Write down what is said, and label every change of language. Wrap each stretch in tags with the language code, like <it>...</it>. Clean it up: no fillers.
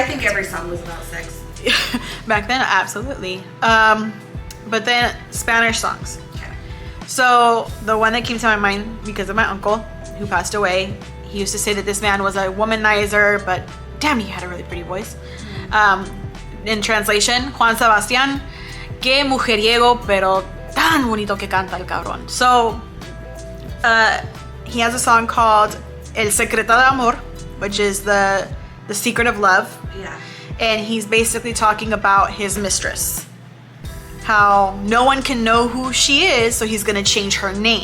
<en>I think every song was about sex. back then, absolutely. But then Spanish songs. Okay. So the one that came to my mind because of my uncle who passed away, he used to say that this man was a womanizer, but damn, he had a really pretty voice. In translation,</en> <es>Juan Sebastián, que mujeriego, pero tan bonito que canta el cabrón.</es> <en>So he has a song called El Secreto de Amor, which is the secret of love. Yeah. And he's basically talking about his mistress. How no one can know who she is, so he's gonna change her name.</en>